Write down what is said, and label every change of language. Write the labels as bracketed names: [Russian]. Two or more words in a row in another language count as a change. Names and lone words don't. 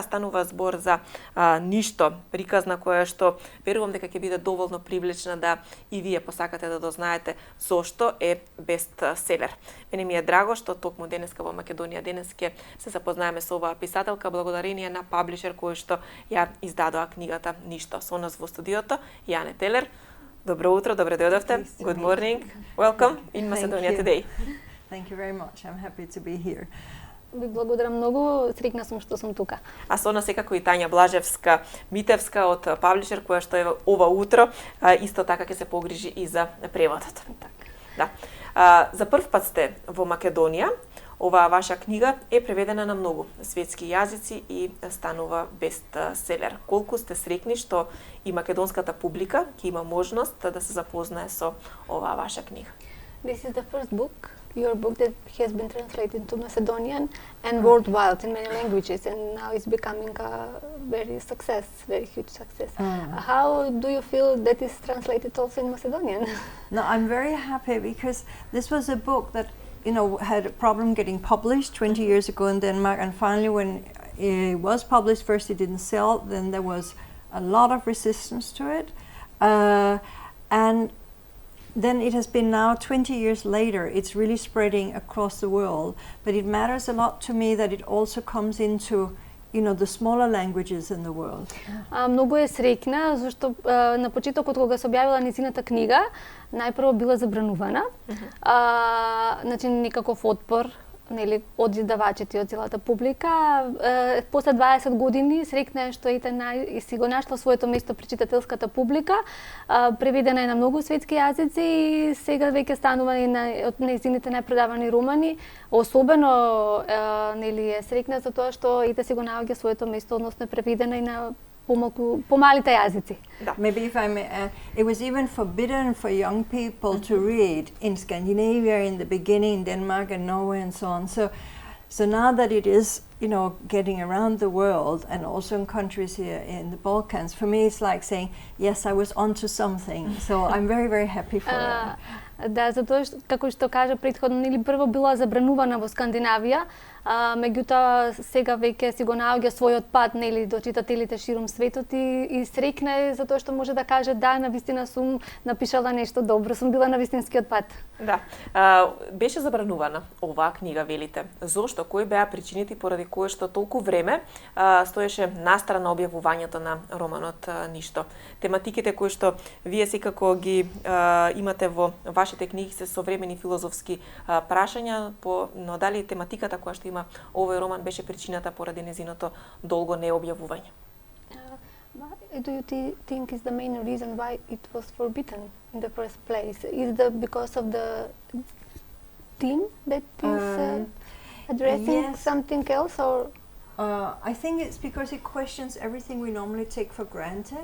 [Macedonian] Станува збор за Ништо, приказна која што верувам дека ќе биде доволно привлечна да и вие посакате да дознаете зошто е бестселер. Мене ми е драго што токму денеска во Македонија денес ќе се запознаеме со оваа писателка благодарение на Паблишер кој што ја издадоа книгата Ништо. Со нас во студиото Јане Телер. Добро утро, добре дојдовте. [English] Good morning. Welcome in Macedonia today. Thank you very much. I'm happy to be here. [Macedonian] Ви благодарам многу, среќна сум што сум тука. А со нас секако и Тања Блажевска Митевска од Паблишер која што е ова утро исто така ќе се погрижи и за преводот. Да. За прв пат сте во Македонија. Оваа ваша книга е преведена на многу светски јазици и станува бестселер. Колку сте среќни што и македонската публика ќе има можност да се запознае со оваа ваша книга? [English] This is the first book, your book that has been translated to Macedonian and worldwide in many languages, and now it's becoming a very huge success. How do you feel that is translated also in Macedonian? No, I'm very happy because this was a book that had a problem getting published 20 years ago in Denmark, and finally when it was published, first it didn't sell, then there was a lot of resistance to it, and then it has been now 20 years later, it's really spreading across the world, but it matters a lot to me that it also comes into the smaller languages in the world. [Macedonian] Многу е среќна зашто на почетокот кога се објавила нејзината книга, најпрво била забранувана. Значи никаков отпор, нели, од издавачите и од целата публика. После 20 години среќна е што и си го нашла своето место при читателската публика. Преведена е на многу светски јазици и сега веќе станува и од нејзините најпродавани романи. Особено нели е среќна за тоа што си го наоѓа своето место, односно е преведена и на помалите јазици. [English] Maybe if I may add, it was even forbidden for young people to read in Scandinavia in the beginning, Denmark and Norway and so on. So now that it is, getting around the world and also in countries here in the Balkans, for me it's like saying, yes, I was onto something. So I'm very, very happy for it. [Macedonian] Да, затоа како што кажа претходно, нели прво била забранувана во Скандинавија, меѓутоа сега веќе си го наоѓа својот пат, нели, до читателите ширум светот и среќна е затоа што може да каже да, навистина сум напишала нешто добро, сум била на вистинскиот пат. Да. Беше забранувана оваа книга, велите. Зошто? Кои беа причините поради кои што толку време стоеше настрана објавувањето на романот Ништо? Тематиките кои што вие секако ги имате во вашите книги се современи филозофски прашања, но дали тематиката која што има овој роман беше причината поради незиното долго необјавување? [English] Do you think is the main reason why it was forbidden in the first place? Is that because of the theme that is addressing something else, or? I think it's because it questions everything we normally take for granted.